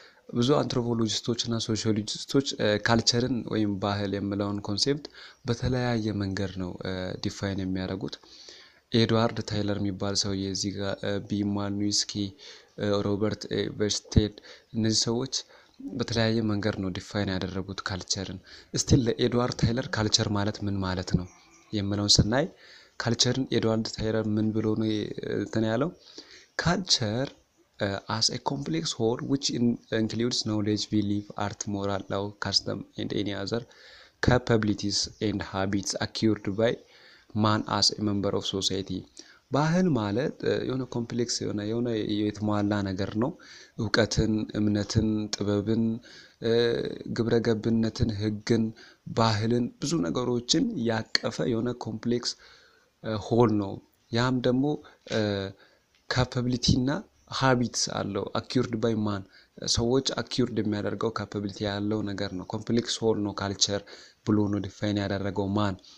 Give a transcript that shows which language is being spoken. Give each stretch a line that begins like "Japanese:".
Amharic: ብዙ አንትሮፖሎጂስቶች እና ሶሺዮሎጂስቶች ካልቸርን ወይም ባህል የሚለውን ኮንሴፕት በተለያየ መንገድ ነው ዲፋይን የሚያደርጉት። ኤድዋርድ ታይለር የሚባል ሰውዬ እዚህ ጋር ቢማኑስኪ ሮበርት ቨርስቴድ እነዚህ ሰዎች በተለያየ መንገድ ነው ዲፋይን ያደረጉት ካልቸርን። ስቲል ለኤድዋርድ ታይለር ካልቸር ማለት ምን ማለት ነው የሚለውን ስናይ ካልቸርን ኤድዋርድ ታይለር ምን ብሎ ነው እንትን ያለው?
English: ካልቸር as a complex whole which includes knowledge, belief, art, moral, law, custom and any other capabilities and habits acquired by man as a member of society.
Amharic: ባህል ማለት የሆነ ኮምፕሌክስ የሆነ የተሟላ ነገር ነው። ዕውቀትን፣ እምነትን፣ ጥበብን፣ ግብረገብነትን፣ ህግን፣ ባህልን ብዙ ነገሮችን ያቀፈ የሆነ ኮምፕሌክስ ሆል ነው። ያም ደግሞ ካፓቢሊቲ እና ሃቢትስ አለው። አኪውርድ ባይ ማን ሰዎች አኪውርድ የሚያደርገው ካፓቢሊቲ ያለው ነገር ነው። ኮምፕሌክስ ሆል ነው ካልቸር ብሎ ነው ዲፋይን ያደረገው ማን?